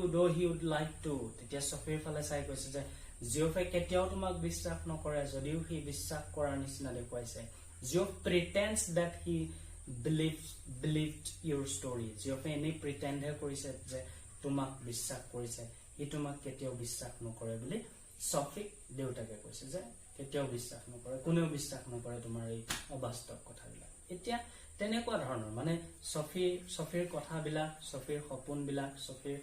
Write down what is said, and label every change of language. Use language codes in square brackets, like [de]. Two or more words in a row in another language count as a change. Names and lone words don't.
[en] though he would like to [as] তেতিয়া সফিৰ ফালে চাই কৈছে যে জিঅফে কেতিয়াও তোমাক বিশ্বাস নকৰে যদিও হি বিশ্বাস কৰাৰ নিচিনা দেখুৱাইছে জিঅফ [en] pretends that he believed your story [as] জিঅফে এনে pretend হে কৰিছে যে তোমাক বিশ্বাস কৰিছে ই তোমাক কেতিয়াও বিশ্বাস নকৰে বুলি সফিক দেউতাকে কৈছে যে কেতিয়াও বিশ্বাস নকৰে কোনেও বিশ্বাস নকৰে তোমাৰ এই অবাস্তৱ কথাবিলাক এতিয়া তেনেকুৱা ধৰণৰ মানে সফিৰ কথাবিলাক সফিৰ সপোনবিলাক সফিৰ